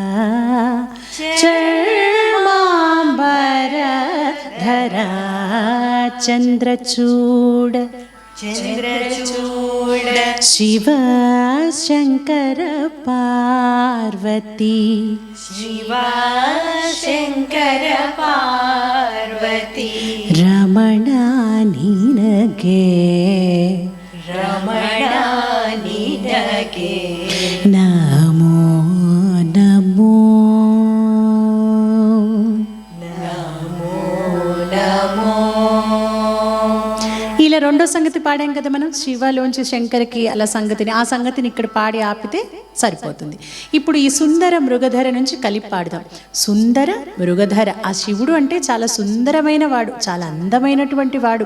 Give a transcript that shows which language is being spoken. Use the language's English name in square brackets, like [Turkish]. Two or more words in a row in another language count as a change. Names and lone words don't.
[Kannada] ಚರ್ಮಾಂಬರ ಧರಾ ಚಂದ್ರಚೂಡ. చంద్రచూడ ಶಿವ ಶಂಕರ ಪಾರ್ವತಿ. ಶಿವ ಶಂಕರ ಪಾರ್ವತಿ ರಮಣ ನಿನಗೆ ರಮಣ ನಿನಗೆ ನಮೋ ನಮೋ ನಮೋ ನಮೋ. [Telugu] ఇలా రెండో సంగతి పాడాం కదా మనం, శివలోంచి శంకర్కి అలా సంగతిని, ఆ సంగతిని ఇక్కడ పాడి ఆపితే సరిపోతుంది. ఇప్పుడు ఈ సుందర మృగధర నుంచి కలిపి పాడదాం. సుందర మృగధర, ఆ శివుడు అంటే చాలా సుందరమైన వాడు, చాలా అందమైనటువంటి వాడు.